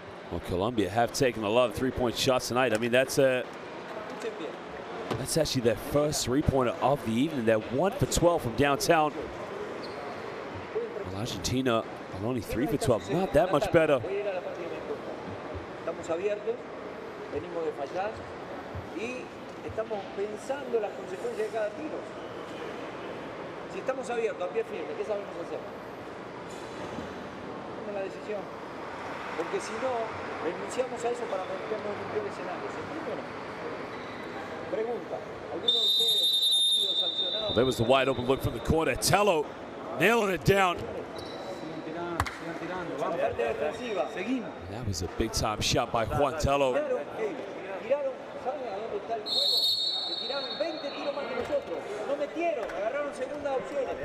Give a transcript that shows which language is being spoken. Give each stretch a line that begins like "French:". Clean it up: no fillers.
English: Well, Colombia have taken a lot of three-point shots tonight. I mean, that's actually their first three-pointer of the evening. They're 1 for 12 from downtown. Well, Argentina are only 3 for 12. Not that much better.
Spanish: Estamos abiertos, venimos de fallar y estamos pensando las consecuencias de cada tiro. Si estamos abiertos, a pie firme, ¿qué sabemos hacer? Tomemos la decisión. Porque si no, renunciamos a eso para meternos en un peor escenario. ¿Se entiende o no? Pregunta, ¿alguno de ustedes ha sido sancionado?
English: There was the wide open look from the corner. Tello nailing it down. That was a big time shot by Juan Tello.
Spanish: Tiraron, ¿saben a dónde está el juego? Que tiraron 20 tiros más que nosotros. No metieron, agarraron segunda opción.